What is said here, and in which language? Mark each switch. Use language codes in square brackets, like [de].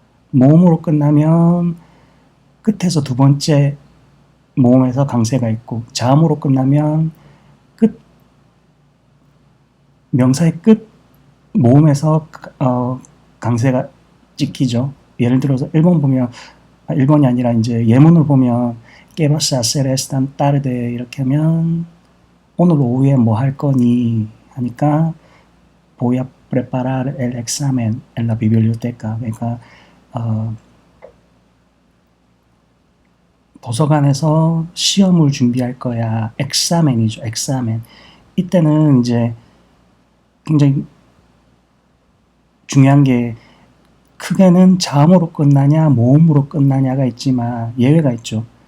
[ko] 모음으로 끝나면 끝에서 두 번째 모음에서 강세가 있고, 자음으로 끝나면 명사의 끝 모음에서 강세가 찍히죠. 예를 들어서 1번이 아니라 이제 예문을 보면 [es] ¿Qué vas a hacer esta tarde? [ko] 이렇게 하면 오늘 오후에 뭐 할 거니? 하니까 [es] voy a preparar el examen en la biblioteca. [ko] 그러니까 도서관에서 시험을 준비할 거야. 엑사멘이죠. 엑사멘. 이때는 이제 굉장히 중요한 게 크게는 자음으로 끝나냐 모음으로 끝나냐가 있지만 예외가 있죠.